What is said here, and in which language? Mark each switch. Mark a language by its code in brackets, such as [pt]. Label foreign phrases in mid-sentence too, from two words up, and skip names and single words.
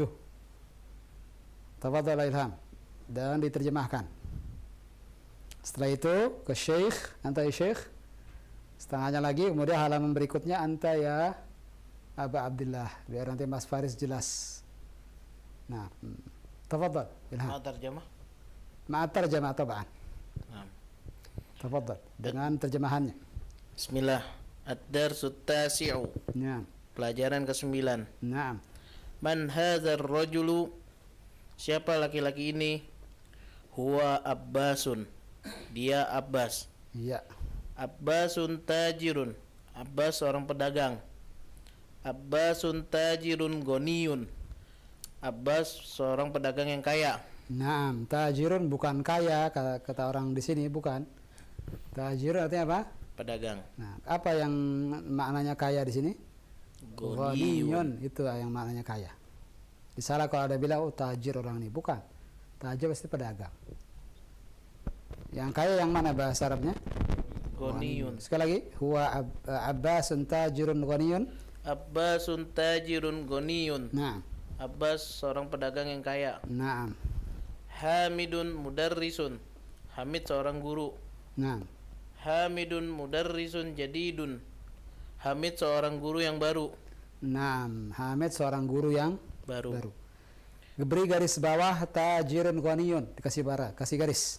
[id] Tafadhal Ilham, dan diterjemahkan. Setelah itu ke Syekh, [ar] أنت يا شيخ, [id] setengahnya lagi, kemudian halaman berikutnya [ar] أنت يا [id] Abu Abdullah, biar nanti Mas Faris jelas. Nah, [ar] tafadhal Ilham. ما ترجمة? مع الترجمة طبعا. [id] Nah. Tafadhal dengan terjemahannya. [ar] بسم الله. الدرس التاسع. Naam. [id] Pelajaran ke-9. [ar] Naam. من هذا الرجل? [id] Siapa laki-laki ini? [ar] هو عباس. [id] Dia Abbas. Iya. [ar] عباس تاجر. [id] Abbas seorang pedagang. [ar] عباس تاجر غني. [id] Abbas seorang pedagang yang kaya. Naam, tajirun bukan kaya kata orang di sini, bukan. Tajirun artinya apa? Pedagang. Nah, apa yang maknanya kaya di sini? Ghaniyun, itu yang maknanya kaya. Misalnya kalau ada bilang oh tajir orang ini, bukan. Tajir pasti pedagang. Yang kaya yang mana bahasa Arabnya? [ar] Ghaniyun. [id] Sekali lagi, [ar] هو عباس تاجر غني. عباس تاجر غني. Naam. [id] Abbas seorang pedagang yang kaya. [ar] Naam. حامد مدرس. [id] Hamid seorang guru. [ar] Naam. حامد مدرس جديد. [id] Hamid seorang guru yang baru. [ar] Naam. [id] Hamid seorang guru yang Baru. Beri garis bawah [ar] تاجر غني, [id] dikasih bara, kasih garis.